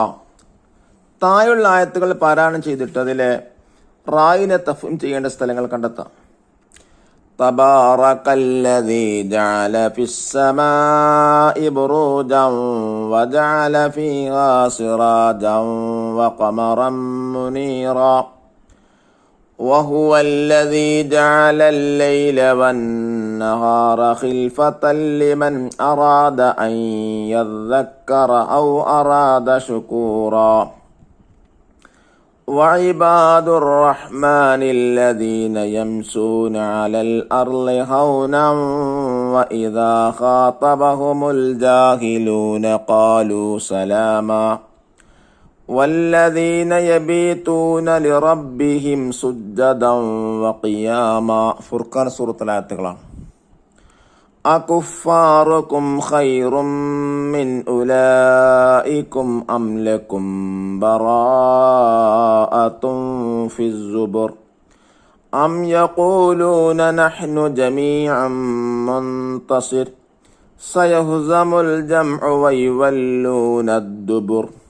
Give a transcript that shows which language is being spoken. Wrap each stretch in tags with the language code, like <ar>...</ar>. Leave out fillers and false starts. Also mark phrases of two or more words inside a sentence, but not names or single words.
<ml>താഴെയുള്ള ആയത്തുകൾ പാരായണം ചെയ്തിട്ട് അതിലെ റായിനെ തഫ്ഹീം ചെയ്യേണ്ട സ്ഥലങ്ങൾ കണ്ടെത്താം.</ml> <ar>تبارك الذي جعل في السماء بروجا وجعل فيها سراجا وقمرا منيرا وهو الذي جعل الليل والنهار خلفة لمن أراد أن يذكر أو أراد شكورا وعباد الرحمن الذين يمشون على الأرض هونا وإذا خاطبهم الجاهلون قالوا سلاما والذين يبيتون لربهم سجدا وقياما.</ar> <ml>ഫുർഖാൻ സൂറത്തുൽ ആയത്തുകളാണ്.</ml> <ar>أكفاركم خير من أولئكم أم لكم براءة في الزبر أم يقولون نحن جميع منتصر سيهزم الجمع ويولون الدبر</ar>